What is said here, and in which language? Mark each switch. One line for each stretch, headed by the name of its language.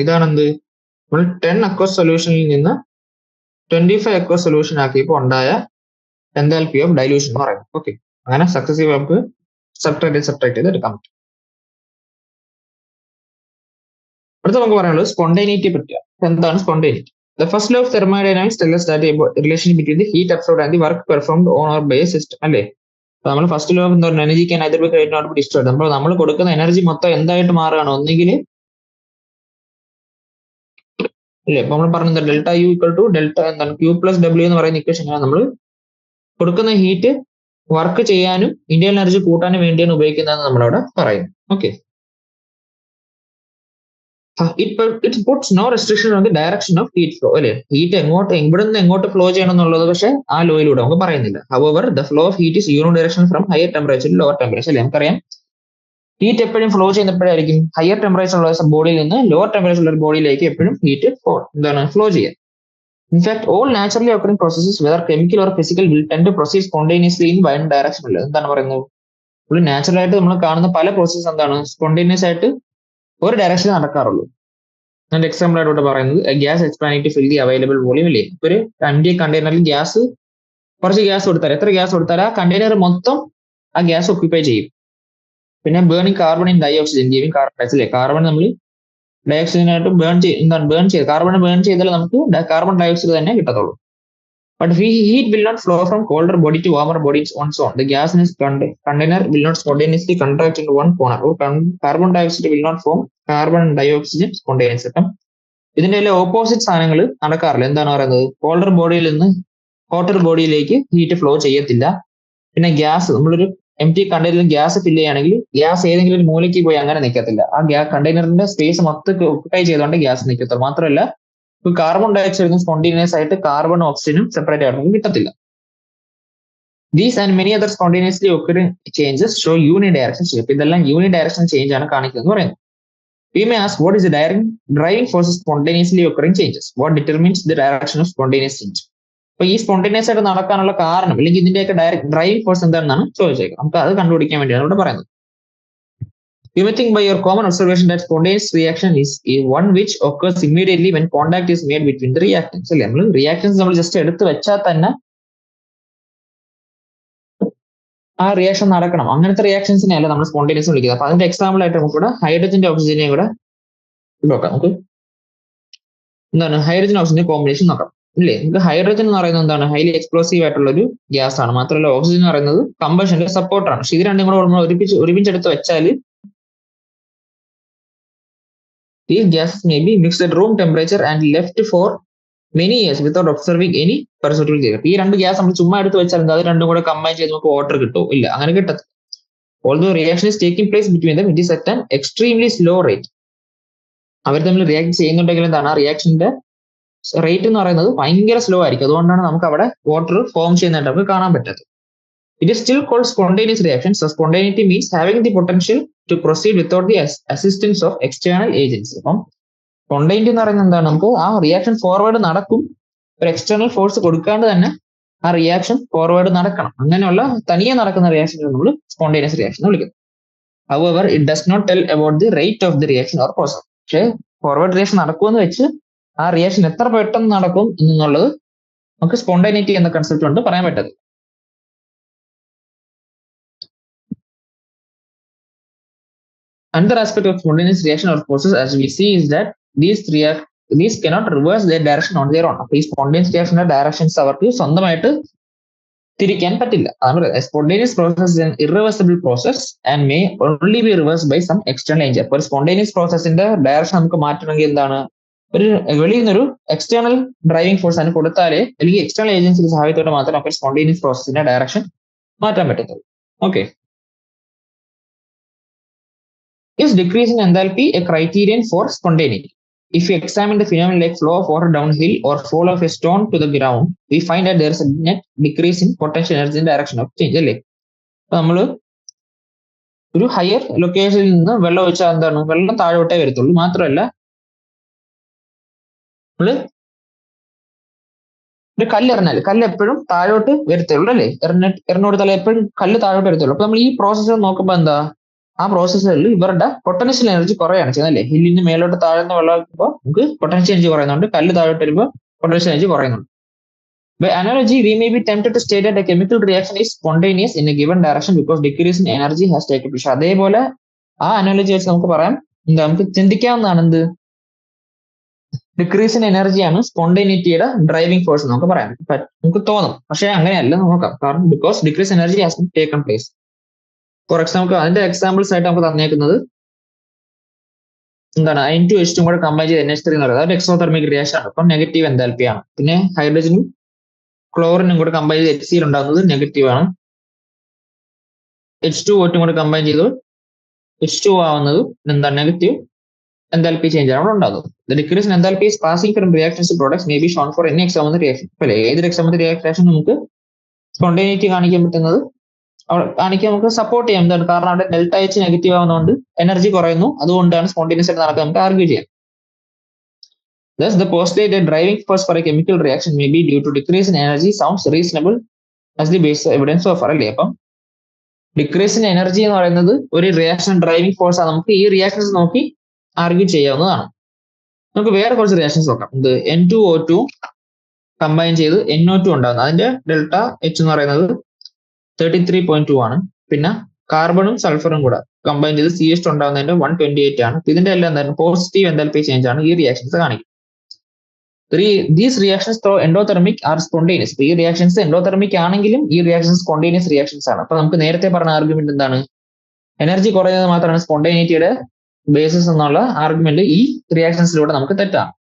Malayalam: ഇതാണ് എന്ത് നമ്മൾ 10 അക്വസ് സൊല്യൂഷനിൽ നിന്ന് 25 അക്വസ് സൊല്യൂഷൻ ആക്കിയപ്പോൾ ഉണ്ടായ എൻതാൽപ്പി ഓഫ് ഡൈലൂഷൻ എന്ന് പറയുന്നത്. ഓക്കെ, അങ്ങനെ സക്സസീവ് നമുക്ക് സബ്ട്രാക്ട് ചെയ്ത് എടുക്കാൻ പറ്റും. അടുത്ത നമുക്ക് പറയാനുള്ളത് സ്പോണ്ടേനിറ്റി പറ്റിയാണ്. എന്താണ് spontaneity?
English: The first law of thermodynamics tells us that a relation between the heat absorbed and the work performed on or by a system അല്ലേ.
Malayalam: നമ്മൾ ഫസ്റ്റ് ലോ എന്താ പറയുക,
English: Energy can either be created or be destroyed.
Malayalam: നമ്മൾ കൊടുക്കുന്ന energy മൊത്തം എന്തായിട്ട് മാറുകയാണ്, ഒന്നെങ്കിൽ അല്ലേ. ഇപ്പൊ നമ്മൾ പറഞ്ഞത് delta U equal to delta എന്താണ് Q+W എന്ന് പറയുന്ന ഇക്വേഷൻ നമ്മൾ കൊടുക്കുന്ന ഹീറ്റ് വർക്ക് ചെയ്യാനും ഇന്ത്യൻ എനർജി കൂട്ടാനും വേണ്ടിയാണ് ഉപയോഗിക്കുന്നതെന്ന് നമ്മളവിടെ പറയും.
English: Okay, it puts no restriction on the direction of heat flow അല്ലെ.
Malayalam: ഹീറ്റ് ഇവിടുന്ന് എങ്ങോട്ട് ഫ്ലോ ചെയ്യണം എന്നുള്ളത് പക്ഷെ ആ ലോയിലൂടെ നമുക്ക് പറയുന്നില്ല.
English: However, the flow of heat is unidirectional from higher temperature to lower temperature അല്ലെ.
Malayalam: നമുക്കറിയാം ഹീറ്റ് എപ്പോഴും ഫ്ലോ ചെയ്യുന്നപ്പോഴായിരിക്കും ഹയർ ടെമ്പറേച്ചർ ഉള്ള ബോഡിയിൽ നിന്ന് ലോവർ ടെമ്പറേച്ചർ ഉള്ള ബോഡിയിലേക്ക് എപ്പോഴും ഹീറ്റ് ഫ്ലോ ചെയ്യുക.
English: In fact, all naturally occurring processes, whether chemical or physical, will tend to proceed spontaneously in one direction അല്ലേ.
Malayalam: എന്താണ് പറയുന്നത്, ഒരു നാച്ചുറൽ ആയിട്ട് നമ്മൾ കാണുന്ന പല പ്രോസസ്സ് എന്താണ് സ്പോണ്ടേനിയസ് ആയിട്ട് ഒരു ഡയറക്ഷൻ നടക്കാറുള്ളൂ. അതിന്റെ എക്സാമ്പിൾ ആയിട്ട് പറയുന്നത്
English: gas expanding to fill the available volume
Malayalam: ഇല്ലേ. ഒരു എംപ്റ്റി കണ്ടെയ്നറിൽ ഗ്യാസ് കുറച്ച് ഗ്യാസ് കൊടുത്താൽ എത്ര ഗ്യാസ് കൊടുത്താൽ ആ കണ്ടെയ്നർ മൊത്തം ആ ഗ്യാസ് ഒക്യുപ്പൈ ചെയ്യും. പിന്നെ
English: Burning carbon in dioxygen giving carbon dioxide.
Malayalam: Carbon നമ്മൾ ഡൈ ഓക്സിജനായിട്ട് ബേൺ ചെയ്ത് കാർബൺ ബേൺ ചെയ്താൽ നമുക്ക് കാർബൺ ഡൈ ഓക്സൈഡ് തന്നെ കിട്ടത്തുള്ളൂ.
English: But heat will not flow from colder body to warmer body on its own. The gas in its container will not spontaneously contract into one corner. Or carbon dioxide will not form carbon dioxide spontaneously.
Malayalam: ഇതിന്റെ എല്ലാം opposite സാധനങ്ങൾ നടക്കാറില്ല. എന്താണ് പറയുന്നത്, colder ബോഡിയിൽ നിന്ന് hotter ബോഡിയിലേക്ക് heat flow ചെയ്യത്തില്ല. പിന്നെ gas നമ്മളൊരു എംപ്റ്റി കണ്ടെയ്നറിൽ ഗ്യാസ് ഫില്ല് ചെയ്യുകയാണെങ്കിൽ ഗ്യാസ് ഏതെങ്കിലും ഒരു മൂലയ്ക്ക് പോയി അങ്ങനെ നിൽക്കത്തില്ല. ആ കണ്ടെയ്നറിന്റെ സ്പേസ് മൊത്തം ഒക്യുപ്പൈ ചെയ്തുകൊണ്ട് ഗ്യാസ് നിൽക്കത്തുള്ളൂ. മാത്രമല്ല കാർബൺ ഡയോക്സൈഡും സ്പോണ്ടേനിയസ് ആയിട്ട് കാർബൺ ഓക്സിജനും സെപ്പറേറ്റ് ആയിട്ട് കിട്ടത്തില്ല.
English: These and many other spontaneously occurring changes show unidirectional shape.
Malayalam: ഇതെല്ലാം യൂണിഡയറക്ഷണൽ ചേഞ്ച് ആണ് കാണിക്കുന്നത് പറയുന്നത്.
English: We may ask, what is the driving force of spontaneously occurring changes? What determines the direction of spontaneous change?
Malayalam: അപ്പൊ ഈ spontaneous ആയിട്ട് നടക്കാനുള്ള കാരണം അല്ലെങ്കിൽ ഇതിന്റെയൊക്കെ ഡ്രൈവിംഗ് ഫോഴ്സ് എന്താണെന്നാണ് ചോദിച്ചേക്കുന്നത്. നമുക്ക് അത് കണ്ടുപിടിക്കാൻ വേണ്ടിയാണ് ഇവിടെ പറയുന്നത്.
English: You may think by your common observation that spontaneous reaction is one which occurs immediately when contact is made between the reactants.
Malayalam: അല്ലേ, നമ്മൾ റിയാക്ഷൻസ് നമ്മൾ ജസ്റ്റ് എടുത്ത് വെച്ചാൽ തന്നെ ആ റിയാക്ഷൻ നടക്കണം. അങ്ങനത്തെ റിയാക്ഷൻസിനെ അല്ല നമ്മൾ സ്പോണ്ടേനിയസ് വിളിക്കുന്നത്. അപ്പൊ അതിന്റെ എക്സാമ്പിൾ ആയിട്ട് നമുക്ക് ഇവിടെ ഹൈഡ്രജന്റെ ഓക്സിജനെയും കൂടെ നോക്കാം. നമുക്ക് എന്താണ് ഹൈഡ്രജൻ ഓക്സിജൻ കോമ്പിനേഷൻ നോക്കാം ഇല്ലേ. നമുക്ക് ഹൈഡ്രജൻ എന്ന് പറയുന്നത് എന്താണ്, ഹൈലി എക്സ്പ്ലോസീവ് ആയിട്ടുള്ള ഒരു ഗ്യാസ് ആണ്. മാത്രമല്ല ഓക്സിജൻ എന്ന് പറയുന്നത് കമ്പഷന്റെ സപ്പോർട്ടാണ്. പക്ഷെ ഇത് രണ്ടും കൂടെ നമ്മൾ ഒരുമിച്ചെടുത്ത് വെച്ചാൽ
English: these gases may be mixed at room temperature and left for many years without observing any perceptible change.
Malayalam: ഈ രണ്ട് ഗ്യാസ് നമ്മൾ ചുമ്മാ എടുത്ത് വെച്ചാൽ അത് രണ്ടും കൂടെ കമ്പൈൻ ചെയ്ത് നമുക്ക് വാട്ടർ കിട്ടുമോ? ഇല്ല, അങ്ങനെ കിട്ടത്തില്ല.
English: Although reaction is taking place between them, it is at an extremely slow rate.
Malayalam: അവർ തമ്മിൽ റിയാക്ട് ചെയ്യുന്നുണ്ടെങ്കിൽ എന്താണ്, ആ റിയാക്ഷന്റെ റേറ്റ് എന്ന് പറയുന്നത് ഭയങ്കര സ്ലോ ആയിരിക്കും. അതുകൊണ്ടാണ് നമുക്ക് അവിടെ വാട്ടർ ഫോം ചെയ്യുന്നതായിട്ട് നമുക്ക് കാണാൻ പറ്റാത്തത്.
English: It is still called spontaneous reaction. So spontaneity means having the potential to proceed without the assistance of external agents.
Malayalam: അപ്പം സ്പോണ്ടേനിറ്റി എന്ന് പറയുന്നത് എന്താണ്, നമുക്ക് ആ റിയാക്ഷൻ ഫോർവേഡ് നടക്കും, ഒരു എക്സ്റ്റേണൽ ഫോഴ്സ് കൊടുക്കാണ്ട് തന്നെ ആ റിയാക്ഷൻ ഫോർവേഡ് നടക്കണം. അങ്ങനെയുള്ള തനിയെ നടക്കുന്ന റിയാക്ഷൻ നമ്മൾ സ്പോണ്ടേനിയസ് റിയാക്ഷൻ എന്ന് വിളിക്കുന്നത്.
English: However, it does not tell about the rate of the reaction or process.
Malayalam: പക്ഷേ ഫോർവേഡ് റിയാക്ഷൻ നടക്കുമെന്ന് വെച്ച് ആ റിയാക്ഷൻ എത്ര പെട്ടെന്ന് നടക്കും എന്നുള്ളത് നമുക്ക് സ്പോണ്ടേനിറ്റി എന്ന കൺസെപ്റ്റ് കൊണ്ട് പറയാൻ പറ്റത്തില്ല.
English: Another aspect of spontaneous reaction or process, as we see, is that these cannot reverse their direction on their own.
Malayalam: അപ്പോൾ ഈ സ്പോണ്ടേനിയസ് റിയാക്ഷന്റെ ഡയറക്ഷൻസ് അവർക്ക് സ്വന്തമായിട്ട് തിരിക്കാൻ പറ്റില്ല.
English: Spontaneous process is an irreversible process and may only be reversed by some external agent.
Malayalam: അപ്പോൾ spontaneous പ്രോസസിന്റെ direction നമുക്ക് മാറ്റണമെങ്കിൽ എന്താണ്, ഒരു വെളിയിൽ നിന്നൊരു എക്സ്റ്റേണൽ ഡ്രൈവിംഗ് ഫോഴ്സ് അതിന് കൊടുത്താലേ അല്ലെങ്കിൽ എക്സ്റ്റേണൽ ഏജൻസിയുടെ സഹായത്തോടെ മാത്രമേ നമുക്ക് സ്പോണ്ടേനിയസ് പ്രോസസിന്റെ ഡയറക്ഷൻ മാറ്റാൻ പറ്റത്തുള്ളൂ. Okay.
English: Is decrease in enthalpy a criterion for spontaneity? If we examine the phenomenon like flow of water downhill or fall of a stone to the ground, we find that there is a net decrease in potential energy in direction of change.
Malayalam: അല്ലേ, അപ്പൊ നമ്മള് ഒരു higher ലൊക്കേഷനിൽ നിന്ന് വെള്ളം ഒഴിച്ചാൽ എന്താണ്, വെള്ളം താഴോട്ടേ വരത്തുള്ളൂ. മാത്രമല്ല നമ്മള് ഒരു കല്ലെറിഞ്ഞാൽ കല്ല് എപ്പോഴും താഴോട്ട് വരത്തുള്ളൂ അല്ലേ, എറിഞ്ഞോടുത്താൽ എപ്പോഴും കല്ല് താഴോട്ട് വരത്തുള്ളൂ. അപ്പൊ നമ്മൾ ഈ പ്രോസസ്സ് നോക്കുമ്പോൾ എന്താ, ആ പ്രോസസ്സുകളിൽ ഇവരുടെ പൊട്ടൻഷ്യൽ എനർജി കുറയാണ് ചെയ്യുന്നത് അല്ലേ. ഹില്ലിൽ നിന്ന് മേലോട്ട് താഴ്ന്ന വെള്ളം ആക്കുമ്പോൾ നമുക്ക് പൊട്ടൻഷ്യൽ എനർജി കുറയുന്നുണ്ട്, കല്ല് താഴോട്ട് വരുമ്പോൾ potential energy കുറയുന്നുണ്ട്.
English: By analogy, we may be tempted to state that a chemical reaction is spontaneous in a given direction because decrease in energy has taken place.
Malayalam: അതേപോലെ ആ അനാലജി വെച്ച് നമുക്ക് പറയാം, എന്താ, നമുക്ക് ചിന്തിക്കാവുന്നതാണ് എന്ത്, ഡിക്രീസ് ഇൻ എനർജിയാണ് സ്പോണ്ടേനിറ്റിയുടെ ഡ്രൈവിംഗ് ഫോഴ്സ് നമുക്ക് പറയാം, നമുക്ക് തോന്നും. പക്ഷെ അങ്ങനെയല്ല നോക്കാം. കാരണം
English: Because decrease energy has taken place.
Malayalam: For example അതിന്റെ എക്സാമ്പിൾസ് ആയിട്ട് നമുക്ക് തന്നേക്കുന്നത് എന്താണ്, N2H2 കൂടെ കമ്പൈൻ ചെയ്ത് NH3 എന്ന് പറയുന്നത് അതൊരു എക്സോതെർമിക് റിയാക്ഷൻ ആണ്. അപ്പം നെഗറ്റീവ് എൻതാൽപ്പി ആണ്. പിന്നെ ഹൈഡ്രജനും ക്ലോറിനും കൂടെ കമ്പൈൻ ചെയ്ത് HCl ഉണ്ടാകുന്നത് നെഗറ്റീവ് ആണ്. H2O2 കൂടെ കമ്പൈൻ ചെയ്ത് H2 ആവുന്നത് എന്താണ്, നെഗറ്റീവ് എൻതാൽപ്പി ചേഞ്ച് ആണ് ഉണ്ടാകുന്നത്.
English: The decrease in enthalpy is passing from reactions to products may be shown for any external reaction.
Malayalam: അല്ലെ, ഏതൊരു എക്സ്റ്റേണൽ റിയാക്ഷൻ നമുക്ക് സ്പോണ്ടേനിറ്റി കാണിക്കാൻ പറ്റുന്നത് കാണിക്കാൻ നമുക്ക് സപ്പോർട്ട് ചെയ്യാം. എന്താണ്, കാരണം അവിടെ ഡെൽറ്റ H നെഗറ്റീവ് ആവുന്നതുകൊണ്ട് എനർജി കുറയുന്നു. അതുകൊണ്ടാണ് സ്പോണ്ടേനിയസ് ആയിട്ട് നടക്കാൻ നമുക്ക് ആർഗ്യൂ ചെയ്യാം.
English: Thus, the postulate that driving force for a chemical reaction may be due to decrease in energy sounds reasonable as the base evidence so far.
Malayalam: അല്ലേ, അപ്പം decrease in energy എന്ന് പറയുന്നത് ഒരു റിയാക്ഷൻ ഡ്രൈവിംഗ് ഫോഴ്സ് ആണ്. നമുക്ക് ഈ reactions നോക്കി argue ചെയ്യാവുന്നതാണ്. നമുക്ക് വേറെ കുറച്ച് റിയാക്ഷൻസ് നോക്കാം. ഇത് N2O2 കമ്പൈൻ ചെയ്ത് NO2 ഉണ്ടാകുന്നത്, അതിന്റെ ഡെൽറ്റ H എന്ന് പറയുന്നത് 33.2 ആണ്. പിന്നെ കാർബണും സൾഫറും കൂടെ കമ്പൈൻ ചെയ്ത് CH2 ഉണ്ടാകുന്നതിന്റെ 128 ആണ്. ഇതിന്റെ എല്ലാം എന്തായാലും പോസിറ്റീവ് എൻതാൽപ്പി ചേഞ്ച് ആണ് ഈ റിയാക്ഷൻസ് കാണിക്കുന്നത്.
English: These reactions through endothermic are spontaneous.
Malayalam: ഈ റിയാക്ഷൻസ് എൻഡോതെർമിക് ആണെങ്കിലും ഈ റിയാക്ഷൻസ് സ്പോണ്ടേനിയസ് റിയാക്ഷൻസ് ആണ്. അപ്പൊ നമുക്ക് നേരത്തെ പറഞ്ഞ ആർഗ്യുമെന്റ് എന്താണ്, എനർജി കുറയുന്നത് മാത്രമാണ് സ്പോണ്ടേനിറ്റിയുടെ ബേസിസ് എന്നുള്ള ആർഗ്യുമെന്റ് ഈ റിയാക്ഷൻസിലൂടെ നമുക്ക് തെറ്റാണ്.